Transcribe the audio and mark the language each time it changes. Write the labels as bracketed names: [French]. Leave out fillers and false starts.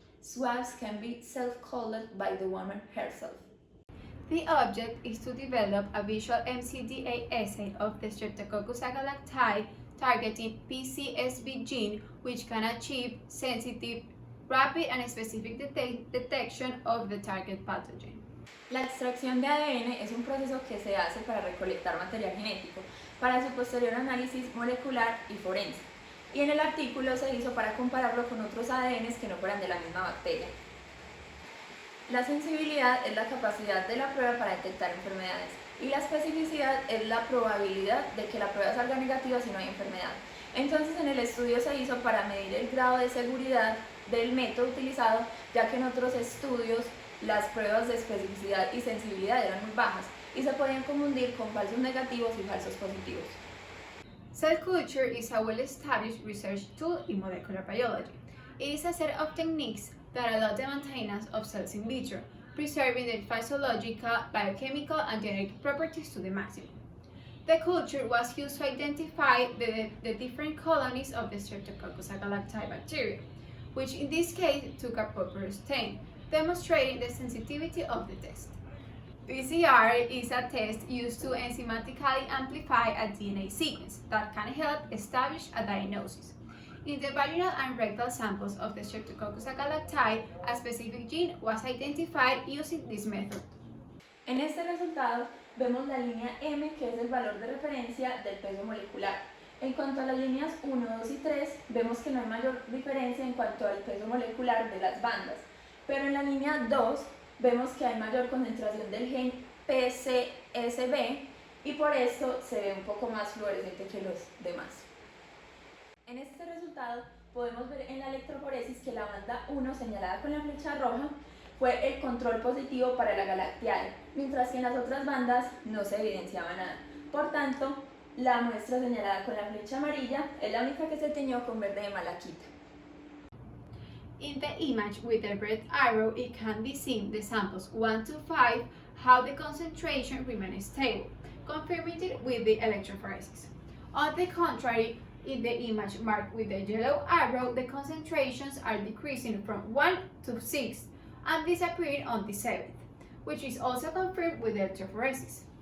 [English] Swabs can be self-colored by the woman herself. The object is to develop a visual MCDA assay of the Streptococcus agalactiae targeting PCSB gene, which can achieve sensitive, rapid, and specific detection of the target pathogen. [Spanish] La extracción de ADN es un proceso que se hace para recolectar material genético, para su posterior análisis molecular y forense. Y en el artículo se hizo para compararlo con otros ADNs que no fueran de la misma bacteria. La sensibilidad es la capacidad de la prueba para detectar enfermedades y la especificidad es la probabilidad de que la prueba salga negativa si no hay enfermedad. Entonces en el estudio se hizo para medir el grado de seguridad del método utilizado, ya que en otros estudios las pruebas de especificidad y sensibilidad eran muy bajas y se podían confundir con falsos negativos y falsos positivos. [English] Cell culture is a well-established research tool in molecular biology. It is a set of techniques that allow the maintenance of cells in vitro, preserving their physiological, biochemical, and genetic properties to the maximum. The culture was used to identify the different colonies of the Streptococcus agalactiae bacteria, which in this case took a proper stain, demonstrating the sensitivity of the test. PCR is a test used to enzymatically amplify a DNA sequence that can help establish a diagnosis. In the vaginal and rectal samples of the Streptococcus agalactiae, a specific gene was identified using this method. [Spanish] En este resultado vemos la línea M, que es el valor de referencia del peso molecular. En cuanto a las líneas 1, 2 y 3, vemos que no hay mayor diferencia en cuanto al peso molecular de las bandas, pero en la línea 2 vemos que hay mayor concentración del gen PCSB y por esto se ve un poco más fluorescente que los demás. En este resultado podemos ver en la electroforesis que la banda 1 señalada con la flecha roja fue el control positivo para la galactiae, mientras que en las otras bandas no se evidenciaba nada. Por tanto, la muestra señalada con la flecha amarilla es la única que se teñió con verde de malaquita. [English] In the image with the red arrow, it can be seen the samples 1 to 5, how the concentration remains stable, confirming it with the electrophoresis. On the contrary, in the image marked with the yellow arrow, the concentrations are decreasing from 1 to 6 and disappearing on the 7th, which is also confirmed with electrophoresis.